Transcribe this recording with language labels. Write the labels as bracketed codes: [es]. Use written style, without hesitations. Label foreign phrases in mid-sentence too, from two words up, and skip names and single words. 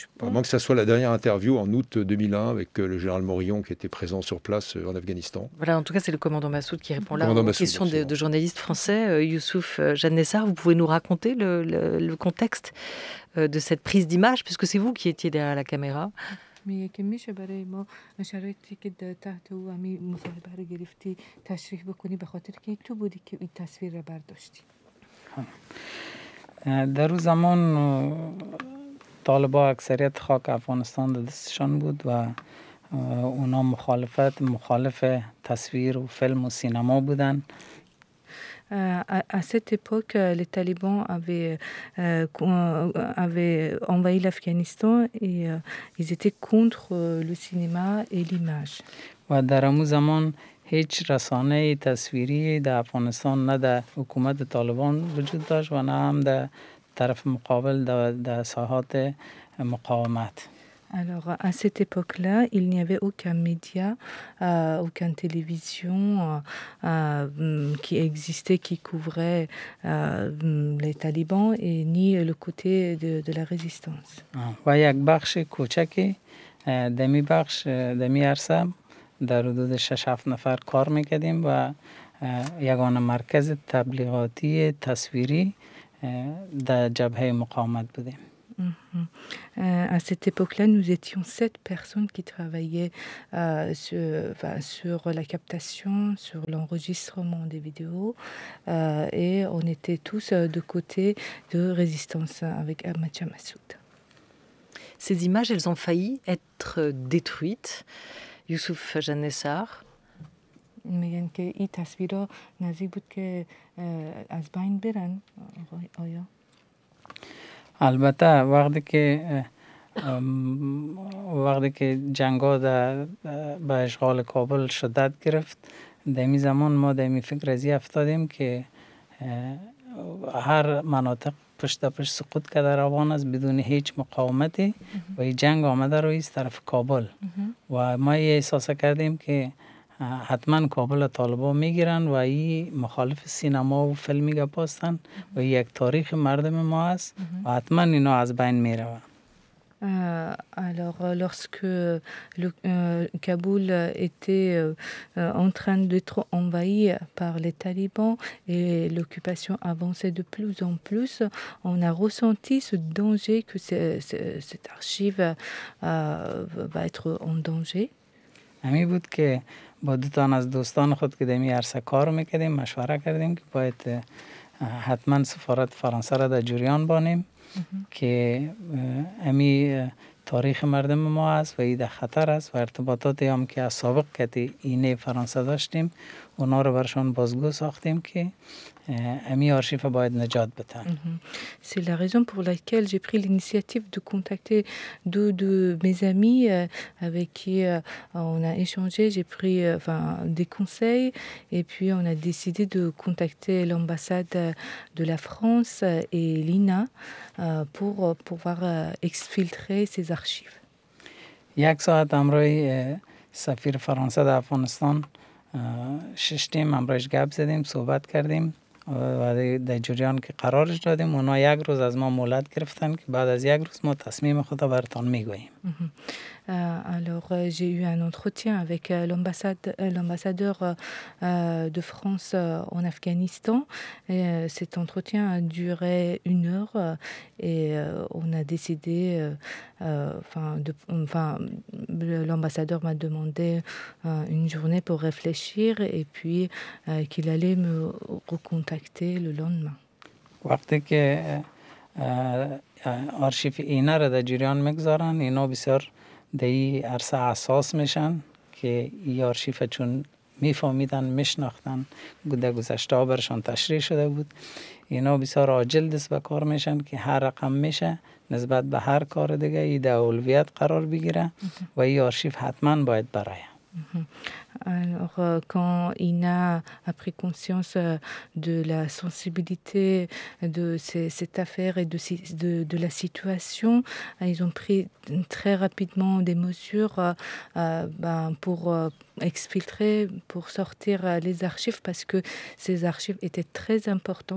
[fr] À moins que ça soit la dernière interview en août 2001 avec le général Morillon qui était présent sur place en Afghanistan. Voilà, en tout cas, c'est le commandant Massoud qui répond là Commandant aux Massoud, questions de absolument. journalistes français. Youssouf Jannessar, vous pouvez nous raconter le contexte de cette prise d'image, puisque c'est vous qui étiez derrière la caméra. [fa] میگه که میشه برای ما شرایطی که تحت او همین مصاحبه رو گرفتی تشریح بکنی به خاطر که تو بودی که این تصویر رو برداشتی. در اون زمان طالبا اکثریت خاک افغانستان در دستشان بود و اونا مخالف تصویر و فیلم و سینما بودن. [fr] À cette époque, les talibans avaient envahi l'Afghanistan et ils étaient contre le cinéma et l'image. [fa] و در همون زمان هیچ رسانه تصویری در افغانستان نه در حکومت طالبان وجود داشت و نه هم در طرف مقابل در ساحات مقاومت. [fr] Alors, à cette époque-là, il n'y avait aucun média, aucune télévision qui existait, qui couvrait les talibans et ni le côté de la résistance. [fa] و یک بخش کوچکی دمی بخش دمی عرصه در حدود 6-7 نفر کار میکردیم و یگانه مرکز تبلیغاتی تصویری در جبهه مقاومت بودیم. [fr] À cette époque-là, nous étions 7 personnes qui travaillaient sur la captation, sur l'enregistrement des vidéos et on était tous de côté de résistance avec Ahmad Massoud. Ces images, elles ont failli être détruites. Youssouf Jannessar. [fa] میگن که این تصویرها نزدیک بود که از بین برن آیا؟ البته وقتی که جنگا به اشغال کابل شدت گرفت در این زمان ما در این فکر ازی افتادیم که هر مناطق پشت پشت سقوط کرده روان است بدون هیچ مقاومتی و این جنگ آمده روی طرف کابل و ما احساس کردیم که حتما کابل طالبان میگیرن و این مخالف سینما و فیلمی گپ هستن و یک تاریخ مردم ما است و حتما اینا از بین میروند. [fr] Alors, lorsque Kaboul était en train d'être envahi par les talibans et l'occupation avançait de plus en plus, on a ressenti ce danger que cette archive va être en danger. [fa] همین بود که با دوتان از دوستان خود که دمی عرصه کار میکردیم مشوره کردیم که باید حتما سفارت فرانسه را در جریان بانیم که امی تاریخ مردم ما است و این در خطر است و ارتباطاتی هم که از سابق که اینه فرانسه داشتیم اونا رو برشان بازگو ساختیم که امی آرشیف باید نجات بدن. [fr] C'est la raison pour laquelle j'ai pris l'initiative de contacter deux de mes amis avec qui on a échangé. J'ai pris des conseils et puis on a décidé de contacter l'ambassade de la France et l'INA pour pouvoir exfiltrer ces archives. [fa] یک ساعت همراه سفیر فرانسه در افغانستان 6 تیم امروز گپ زدیم، صحبت کردیم و در جریان که قرارش دادیم. اونا 1 روز از ما مهلت گرفتن که بعد از 1 روز ما تصمیم خود را براتان میگوییم. [fr] Alors, j'ai eu un entretien avec l'ambassadeur de France en Afghanistan. Cet entretien a duré 1 heure et on a décidé, l'ambassadeur m'a demandé une journée pour réfléchir et puis qu'il allait me recontacter le lendemain. [fa] وقتی که آرشیف اینا را در جریان میگذارن، اینا بسیار در این عرصه اساس میشن که این آرشیف چون میفهمیدن، میشناختن، در گذشته برشان تشریح شده بود، اینا بسیار عاجل دست به کار میشن که هر رقم میشه نسبت به هر کار دیگه ای در اولویت قرار بگیره و این آرشیف حتما باید برای. [fr] Alors, quand Ina a pris conscience de la sensibilité de cette affaire et de la situation, ils ont pris très rapidement des mesures pour exfiltrer, pour sortir les archives, parce que ces archives étaient très importantes.